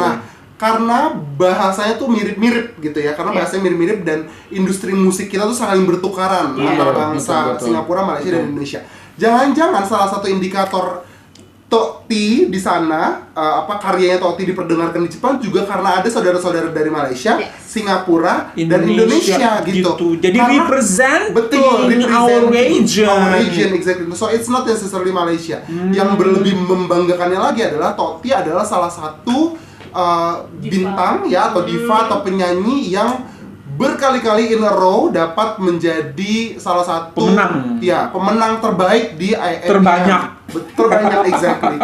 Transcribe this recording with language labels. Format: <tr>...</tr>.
<id>Nah, karena bahasanya tuh mirip-mirip gitu ya, karena bahasanya mirip-mirip dan industri musik kita tuh saling bertukaran antara bangsa Singapura, Malaysia dan Indonesia. Jangan-jangan salah satu indikator Tokti di sana, karyanya Tokti diperdengarkan di Jepang juga karena ada saudara-saudara dari Malaysia, Singapura, dan Indonesia gitu. Jadi</id> <en>representing our region. Exactly. So it's not necessarily Malaysia.</en> <id>Yang lebih membanggakannya lagi adalah Tokti adalah salah satu bintang ya atau diva atau penyanyi yang berkali-kali</id> <en>in a row</en> <id>dapat menjadi salah satu pemenang terbaik di terbanyak exactly.</id>